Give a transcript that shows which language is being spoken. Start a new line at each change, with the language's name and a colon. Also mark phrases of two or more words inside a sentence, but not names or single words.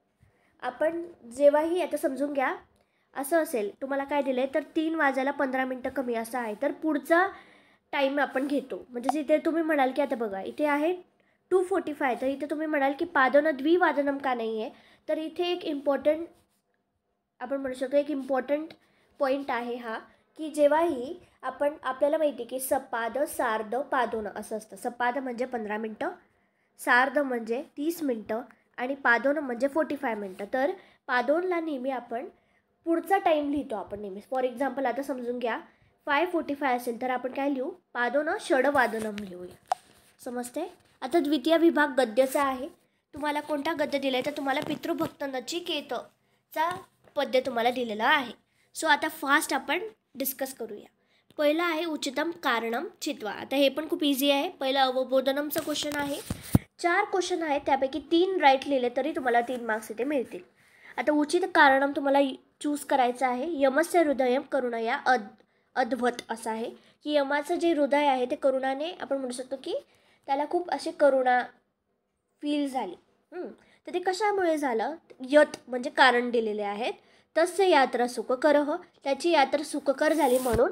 Marathi: आपण जेव्हाही आता समजून घ्या, असं असेल तुम्हाला काय दिलं आहे, तर 3 वाजायला 15 मिनटं कमी असं आहे, तर पुढचा टाईम आपण घेतो. म्हणजे इथे तुम्ही म्हणाल की आता बघा इथे आहे 2:45, तर इथे तुम्ही म्हणाल की
Sanskrit: पादोन द्विवादनम
Marathi: का नाही आहे, तर इथे एक इम्पॉर्टंट आपण म्हणू शकतो, एक
English: important point
Marathi: आहे हा, की जेव्हाही आपल्याला माहिती की
Sanskrit: सपाद सार्ध पादोन
Marathi: असं असतं. सपाद म्हणजे 15 मिनटं, सार्ध म्हणजे 30 मिनटं आणि पादोन म्हणजे 45 मिनटं. तर पादोनला नेहमी आपण पुढचा टाईम लिहितो आपण नेहमी.
English: for example
Marathi: आता समजून घ्या 5:45 असेल, तर आपण काय लिहू,
Sanskrit: पादोन षडवादनम
Marathi: लिहूया. समजते? आता द्वितीय विभाग गद्याचा आहे. तुम्हाला कोणता गद्य दिला आहे, तर तुम्हाला पितृभक्त नचिकेतचा पद्य तुम्हाला दिलेला आहे. सो आता फास्ट आपण डिस्कस करूया. पहिलं आहे
Sanskrit: उचितम कारणम चित्वा.
Marathi: आता हे पण खूप इझी आहे. पहिलं अवबोधनमचं क्वेश्चन आहे. 4 क्वेश्चन आहेत, त्यापैकी 3 राईट लिहिले तरी तुम्हाला 3 मार्क्स इथे मिळतील. आता
Sanskrit: उचित कारणम
Marathi: तुम्हाला चूज करायचं आहे.
Sanskrit: यमस्य हृदयम करुणया अद्भुत
Marathi: असं आहे, की यमाचं जे हृदय आहे ते करुणाने, आपण म्हणू शकतो की त्याला खूप अशी करुणा फील झाली. तर ते कशामुळे झालं, यत म्हणजे कारण दिलेले आहेत.
Sanskrit: तस्य यात्रा सुखकर,
Marathi: त्याची यात्रा सुखकर झाली म्हणून.